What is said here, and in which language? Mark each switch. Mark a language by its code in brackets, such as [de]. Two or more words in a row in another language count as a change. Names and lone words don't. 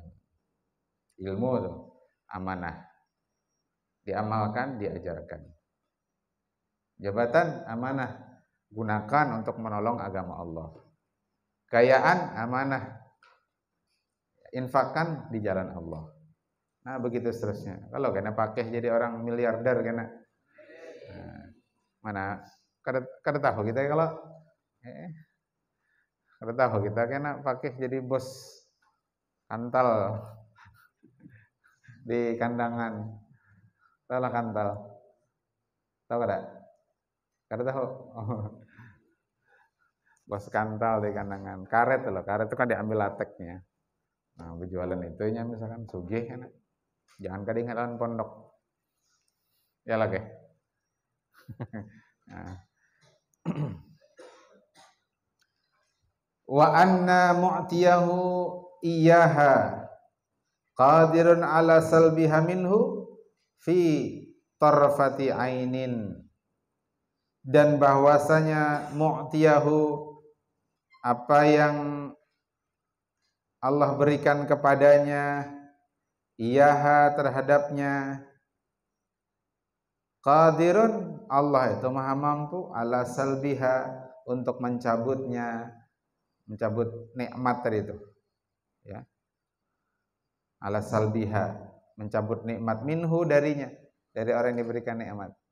[id] Ilmu itu amanah, diamalkan, diajarkan. Jabatan amanah, gunakan untuk menolong agama Allah. Kekayaan amanah, infakkan di jalan Allah. Nah, begitu seterusnya. Kalau kena pakai jadi orang miliarder kena. Nah, mana kada tahu kita kalau kada tahu kita kena pakai jadi bos kantal di kandangan. Tahu lah kantal. Tahu kada? Kada tahu. Oh. Bos kantal di kandangan. Karet loh, karet itu kan diambil lateknya. Nah, berjualan itunya misalkan sugih kan. Jangan kadang-kadang pondok. Ya lagi. Nah. [ar] وأن معطيه إياها قادر على سلبها منه في طرفة عين, [id] dan bahwasanya mu'tiyahu, apa yang Allah berikan kepadanya, iyaha, terhadapnya, qadirun, Allah itu maha mampu, [ar] على سلبها, [id] untuk mencabutnya, mencabut nikmat tadi itu, ya, [ar] على سلبها, [id] mencabut nikmat, minhu, darinya, dari orang yang diberikan nikmat.